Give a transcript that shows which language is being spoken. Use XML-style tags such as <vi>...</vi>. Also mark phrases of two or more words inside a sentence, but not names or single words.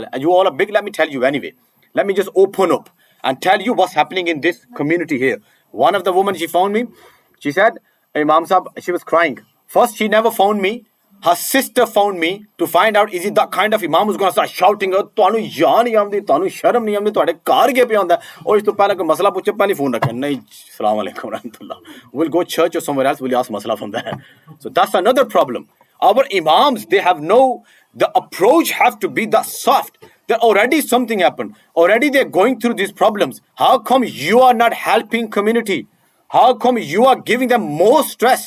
<en>And you all are big. Let me tell you anyway. Let me just open up and tell you what's happening in this community here. One of the women, she found me. She said, Imam Sahib, she was crying. First, she never found me. Her sister found me to find out, is it that kind of Imam who's going to start shouting,</en> <pa>"ਤੈਨੂੰ ਯਾ ਨਹੀਂ ਆਂਦੀ, ਤੈਨੂੰ ਸ਼ਰਮ ਨਹੀਂ ਆਂਦੀ, ਤੁਹਾਡੇ ਘਰ ਕੇ ਪੇ ਆਉਂਦਾ."</pa> <en>Or is</en> <pa>ਤੋ ਪਹਿਲਾ ਕੋਈ ਮਸਲਾ ਪੁੱਛੇ, ਪਹਿਲੀ ਫ਼ੋਨ ਰੱਖੇ. ਨਹੀਂ,</pa> <ar>السلام عليكم رحمة الله.</ar> <en>We'll go church or somewhere else, we'll ask masla from there. So that's another problem. Our Imams, they have the approach has to be that soft. That already something happened. Already they're going through these problems. How come you are not helping community? How come you are giving them more stress?</en>